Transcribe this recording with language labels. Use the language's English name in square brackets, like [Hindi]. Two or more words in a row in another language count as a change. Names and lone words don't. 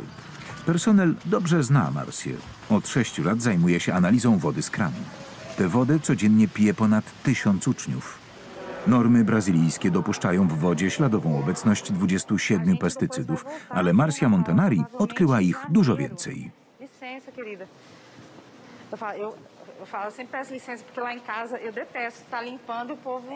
[Polish] Personel dobrze zna Marcię. Od 6 lat zajmuje się analizą wody z kranu. Tę wodę codziennie pije ponad 1000 uczniów. Normy brazylijskie dopuszczają w wodzie śladową obecność 27 pestycydów, ale Marcia Montanari odkryła ich dużo więcej. [Portuguese] Licença, querida. Eu falo, sempre peço licença, porque lá em casa eu detesto estar limpando e o povo...